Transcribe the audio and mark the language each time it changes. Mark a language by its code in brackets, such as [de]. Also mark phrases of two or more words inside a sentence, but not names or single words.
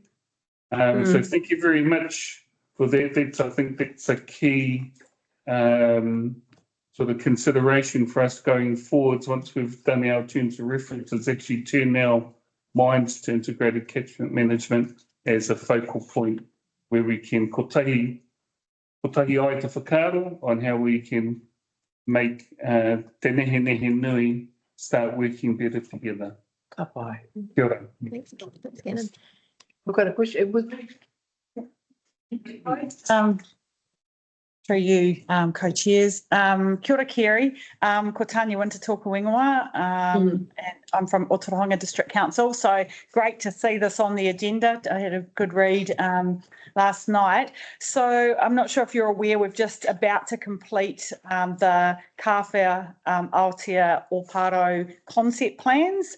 [en] So thank you very much for that. I think that's a key sort of consideration for us going forwards. Once we've done our terms of reference, is actually turn our minds to integrated catchment management as a focal point where we can [mi] kotahi ai te whakaaro [en] on how we can make te Nehenehenui start working better together. [mi] Ka pai. Kia ora. [en] Thanks, Gannon. We've got a question. Through you, co-chairs. [mi] Kia ora, Kerry. Ko Tanya Winter tōku ingoa, [en] and I'm from Otorohanga District Council. So great to see this on the agenda. I had a good read last night. So I'm not sure if you're aware, we've just about to complete the Kāwhia, Aotea, Ōparo concept plans.